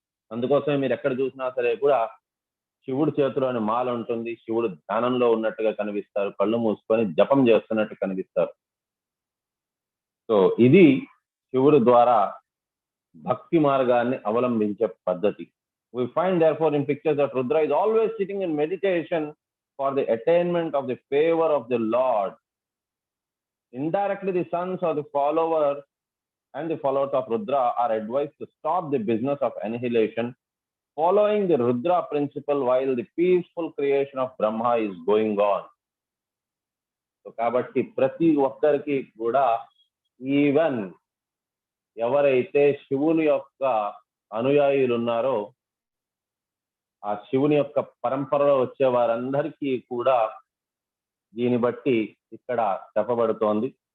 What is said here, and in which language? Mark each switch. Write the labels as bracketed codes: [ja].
[te] అందుకోసమే మీరు ఎక్కడ చూసినా సరే కూడా శివుడి చేతిలోని మాల ఉంటుంది, శివుడు ధ్యానంలో ఉన్నట్టుగా కనిపిస్తారు, కళ్ళు మూసుకొని జపం చేస్తున్నట్టు కనిపిస్తారు. సో ఇది శివుడు ద్వారా భక్తి మార్గాన్ని అవలంబించే పద్ధతి. [en] We find therefore in pictures that Rudra is always sitting in meditation for the attainment of the favor of the Lord. Indirectly, the sons or the followers and the followers of Rudra are advised to stop the business of annihilation, following the Rudra principle while the peaceful creation of Brahma is going on. [te] So కాబట్టి ప్రతి ఒక్కరికి కూడా, even ఎవరైతే శివుని యొక్క అనుయాయులు ఉన్నారో ఆ శివుని యొక్క పరంపరలో వచ్చే వారందరికీ కూడా దీన్ని బట్టి ఇక్కడ చెప్పబడుతోంది.